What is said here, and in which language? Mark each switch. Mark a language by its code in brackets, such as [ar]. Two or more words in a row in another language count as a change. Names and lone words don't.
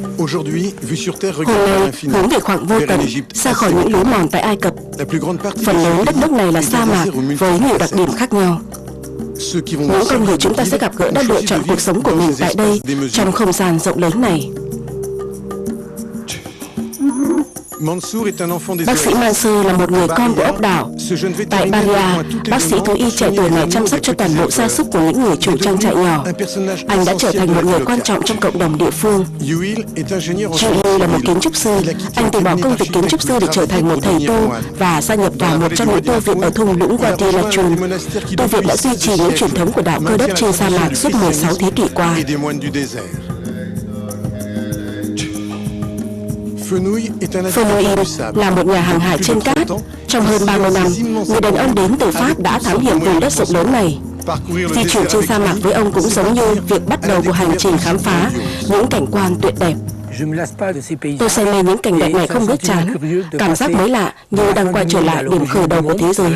[fr] Aujourd'hui, vue sur terre, [vi] Hôm [fr] regarde vers [vi] nay, [fr] l'infini, [vi] hướng về khoảng vô [fr] vers [vi] tận, [fr] une Égypte [vi] xa khỏi những lối mòn tại Ai Cập. [fr] La plus grande partie [vi] Phần lớn đất nước này là sa mạc với nhiều đặc điểm khác nhau. [fr] Ceux qui vont [vi] Những con người [fr] sortir [vi] chúng ta [fr] de [vi] sẽ [fr] ville [vi] gặp gỡ [fr] ont [vi] đã lựa [fr] choisi [vi] chọn [fr] de [vi] cuộc [fr] vivre [vi] sống của [fr] dans [vi] mình [fr] ces [vi] tại đây, [fr] espaces démesurés. [vi] trong không gian rộng lớn này. [fr] Mansour est un enfant des [vi] Bác sĩ [fr] oasis. [vi] Mansour là một người con của ốc đảo. [fr] Ce jeune [vi] Tại [fr] vétérinaire [vi] Baria, [fr] répond à toutes les [vi] bác sĩ thú [fr] demandes, [vi] y trẻ tuổi này chăm sóc cho toàn bộ gia súc của những người chủ trang trại nhỏ. [fr] un personnage [vi] Anh đã trở [fr] essentiel [vi] thành [fr] de [vi] một [fr] la [vi] người [fr] vie [vi] quan [fr] locale. [vi] trọng trong cộng đồng địa phương. [fr] Yuil est ingénieur en [vi] Julie là một [fr] civil. [vi] kiến trúc sư. [fr] Il a quitté [vi] Anh từ bỏ công việc kiến trúc sư để trở thành một thầy tu và gia nhập vào một trong những tu viện ở thung lũng Wadi Lachun. Tu viện đã duy trì những truyền thống của đạo Cơ Đốc trên sa mạc suốt 16 thế kỷ qua. [fr] Et des moines du désert. Fenouil est un Fenouil navigateur du sable. [vi] là một nhà hàng hải trên cát. Trong hơn 30 năm, người đàn ông đến từ Pháp đã thám hiểm vùng đất rộng lớn này. Di chuyển trên sa mạc với ông cũng giống như việc bắt đầu của hành trình khám phá những cảnh quan tuyệt đẹp. Tôi say mê những cảnh đẹp này không biết chán, cảm giác mới lạ như đang quay trở lại điểm khởi đầu của thế giới.